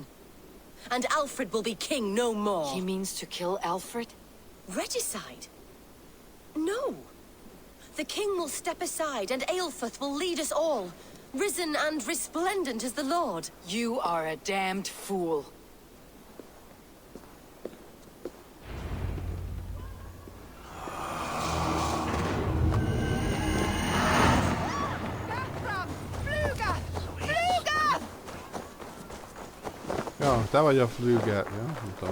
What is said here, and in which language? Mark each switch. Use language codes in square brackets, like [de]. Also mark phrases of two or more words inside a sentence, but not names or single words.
[en] And Alfred will be king no more. He means to kill Alfred? Regicide? No. The king will step aside and Aelfirth will lead us all. Risen and resplendent as the Lord. You are a damned fool. [hu] Ja, te vagy a flügel. Ja, nem tudom.